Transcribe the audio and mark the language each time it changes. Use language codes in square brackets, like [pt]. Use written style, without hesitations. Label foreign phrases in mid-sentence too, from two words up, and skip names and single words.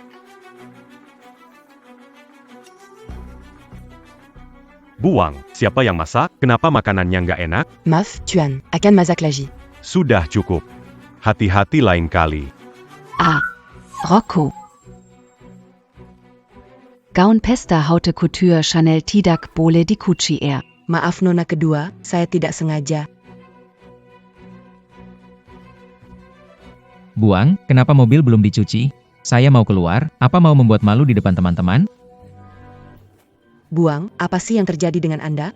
[id] Buang, siapa yang masak? Kenapa makanannya nggak enak? Maf, Tuan, akan masak lagi. Sudah cukup. Hati-hati lain kali. Rocco. Gaun pesta [fr] haute couture [id] Chanel tidak boleh dicuci air. Maaf Nona kedua, saya tidak sengaja. Buang, kenapa mobil belum dicuci? Saya mau keluar, apa mau membuat malu di depan teman-teman? Buang, apa sih yang terjadi dengan Anda?